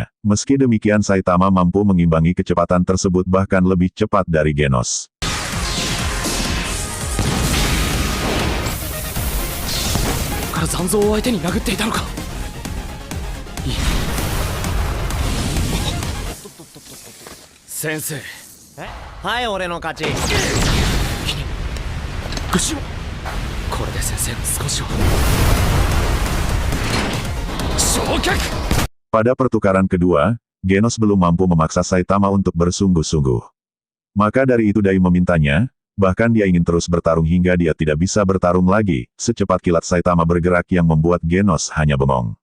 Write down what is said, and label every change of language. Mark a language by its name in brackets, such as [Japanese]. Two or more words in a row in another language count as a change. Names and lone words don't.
[Indonesian] Meski demikian Saitama mampu mengimbangi kecepatan tersebut bahkan lebih cepat dari Genos. Sensei. [Japanese] はい、俺の勝ち. これで先生の少しは [Indonesian] Pada pertukaran kedua, Genos belum mampu memaksa Saitama untuk bersungguh-sungguh. Maka dari itu Dai memintanya, bahkan dia ingin terus bertarung hingga dia tidak bisa bertarung lagi. Secepat kilat Saitama bergerak yang membuat Genos hanya bengong.